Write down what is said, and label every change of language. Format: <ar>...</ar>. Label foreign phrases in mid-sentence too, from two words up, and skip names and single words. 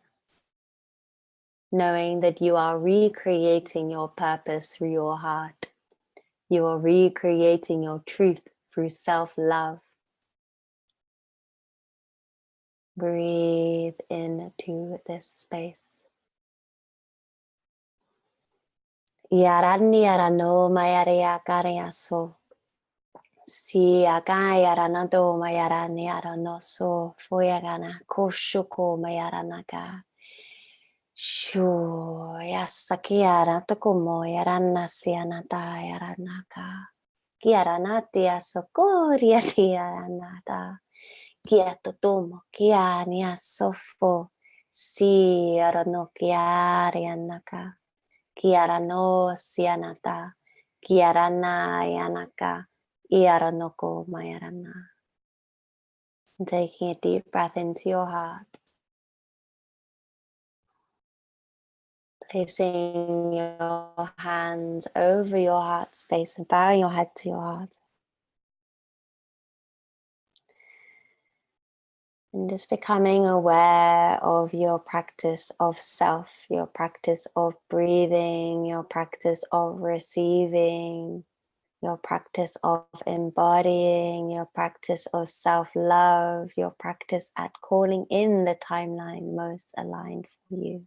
<en>Knowing that you are recreating your purpose through your heart. You are recreating your truth through self-love. Breathe into this space. Yarani arano mayaria kariaso. Si agaya ranado mayarani arano so foyagana koshuko mayaranaka. Shu yasakiara tokomo yarana sianata yaranaka. Kiaranati asokoria tiaranata. Kia totomo, kia nia sofo, si arano kia rianaka, kia rano sianata, kia rana yanaka, iaranoko mayarana. And taking a deep breath into your heart, placing your hands over your heart space and bowing your head to your heart. And just becoming aware of your practice of self, your practice of breathing, your practice of receiving, your practice of embodying, your practice of self-love, your practice at calling in the timeline most aligned for you.</en>